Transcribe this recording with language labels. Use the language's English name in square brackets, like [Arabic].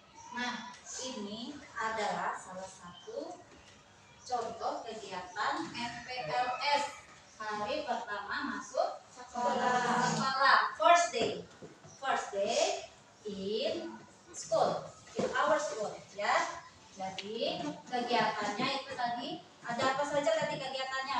[Indonesian] Nah, ini adalah salah satu contoh kegiatan MPLS hari pertama masuk sekolah. [English] First day in school, in our school ya. [Indonesian] Jadi kegiatannya itu tadi ada apa saja tadi kegiatannya?